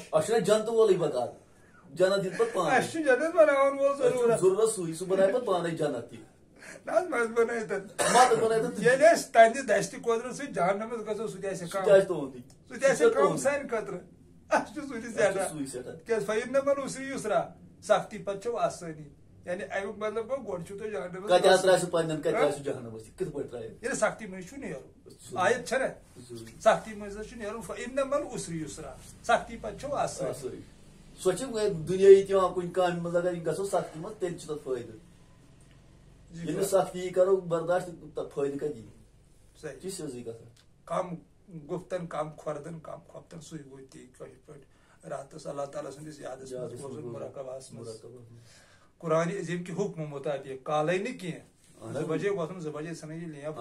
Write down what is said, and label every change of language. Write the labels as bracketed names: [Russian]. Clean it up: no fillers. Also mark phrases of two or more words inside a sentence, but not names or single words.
[Kashmiri] اچھا جنت وولٕے بتا جنت دِتھ پتہٕ پانے اَسہِ چھُ جنت بناون وول ضروٗرت ضروٗرت سُے سُہ بنایہِ پتہٕ پانے جنت تہِ نہ حظ مزٕ بنٲیِتھ مزٕ بنٲیِتھ ییٚلہِ أسۍ تنہِ دستہِ قۄدرت سۭتۍ جہنمس گژھو سُہ تہِ آسہِ سُہ کم تہِ آسہِ تُہُنٛدُے سُہ تہِ آسہِ کم سانہِ خٲطرٕ اَسہِ چھُ سُہ تہِ زیادٕ سُے سٮ۪ٹھاہ تِکیازِ [Arabic] فَإِنَّمَا الْعُسْرِ يُسْرًا [Kashmiri] سختی پتہٕ چھو آسٲنی یعنی امیُک مطلب گوٚو گۄڈٕ چھُو تۄہہِ جہنمس کتہِ حظ ترٛایہِ سُہ پننٮ۪ن کتہِ ترٛایہِ سُہ جہنمس تہِ کِتھ پٲٹھۍ ترٛایہِ ییٚلہِ سختی منٛز چھُ نیرُن آیت چھنا سختی منٛز حظ چھُ نیرُن [Arabic] فَإِنَّمَا الْعُسْرِ يُسْرًا [Kashmiri] سختی پتہٕ چھو آسٲنی سۄ چھِ دُنیٲیی تہِ یِوان کُنہِ کامہِ منٛز اگر یہِ گژھو سختی منٛز تیٚلہِ چھُ تتھ فٲیدٕ ییٚلہِ نہٕ سختی یی کرو برداشت تتھ فٲیدٕ کتہِ یی صحیح تہِ سیٚزٕے گژھان [Persian] کم گُفتن کم کھۄردن کم کھۄفتن [Kashmiri] سُے گوٚو تی کٲشِر پٲٹھۍ راتس اللہ تعالیٰ سٕنٛدِس یادس منٛز روزُن مراقبہس منٛز قرآنِ عظیٖم کہِ حُکمہٕ مُطٲبِق کالے نہٕ کینٛہہ 2 بجے وۄتھُن 2 بجے ژھٕنٕنۍ یہِ لیمپ